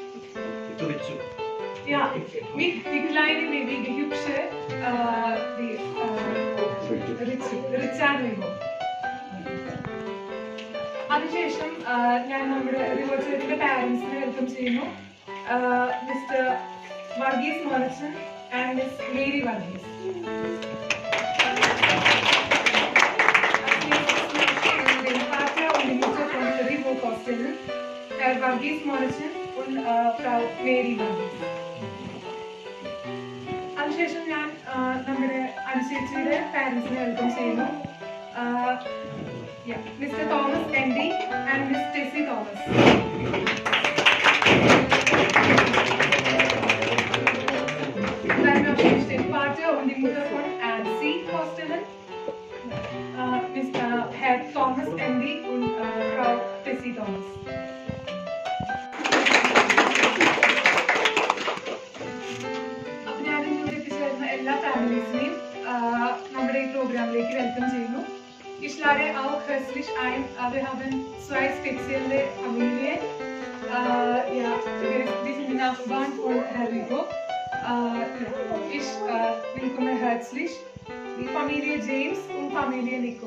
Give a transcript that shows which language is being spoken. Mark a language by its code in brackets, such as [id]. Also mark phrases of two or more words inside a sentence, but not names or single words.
[de] Ja, mit die kleine Baby, die hübsche Richard Rigo. [ml] അതിനുശേഷം ഞാൻ നമ്മുടെ റിവോ ചേട്ടൻ്റെ പാരൻസിനെ വെൽക്കം ചെയ്യുന്നു. [en] Mr. Varghese Monachan and Miss Mary Varghese. [de] Vater und die Mutter von Rivo Kostelen, Herr Varghese Monachan und Frau Mary Varghese. [ml] അതിനുശേഷം ഞാൻ നമ്മുടെ അനുശേഷിയുടെ പാരൻസിനെ വെൽക്കം ചെയ്യുന്നു. [en] Mister Thomas N D and Miss Tessy Thomas. [de] Dann noch den Vater und die Mutter von Ansi Kostelen, Mr. Herr Thomas Andy und Frau Tessie Thomas. [ml] അപ്പോൾ ഞാൻ ഇന്നിവിടെ എത്തിച്ചേർന്ന എല്ലാ ഫാമിലീസിനെയും നമ്മുടെ ഈ പ്രോഗ്രാമിലേക്ക് വെൽക്കം ചെയ്യുന്നു. [de] Ich lade auch herzlich ein, wir haben 2 spezielle Familien. Die sind die Nachbarn von Herr Rivo. Ich willkomme herzlich die Familie James und Familie Nico.